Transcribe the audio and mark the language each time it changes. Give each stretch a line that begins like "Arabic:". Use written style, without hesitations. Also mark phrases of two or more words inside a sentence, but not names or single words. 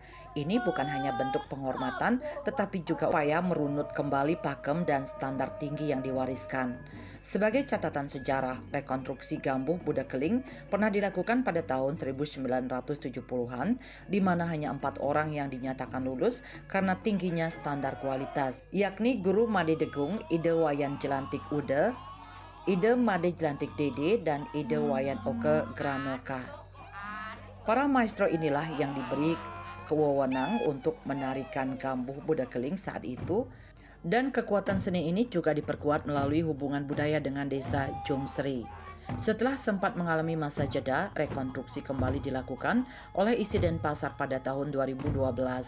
Indonesian: Ini bukan hanya bentuk penghormatan, tetapi juga upaya merunut kembali pakem dan standar tinggi yang diwariskan. Sebagai catatan sejarah, rekonstruksi Gambuh Budekeling pernah dilakukan pada tahun 1970-an, di mana hanya 4 orang yang dinyatakan lulus karena tingginya standar kualitas, yakni Guru Made Degung, Ide Wayan Jelantik Ude, Ide Made Jelantik Dede, dan Ide Wayan Oke Granoka. Para maestro inilah yang diberi kewenangan untuk menarikan Gambuh Budekeling saat itu, dan kekuatan seni ini juga diperkuat melalui hubungan budaya dengan desa Jungsri. Setelah sempat mengalami masa jeda, rekonstruksi kembali dilakukan oleh Isi Denpasar pada tahun 2012.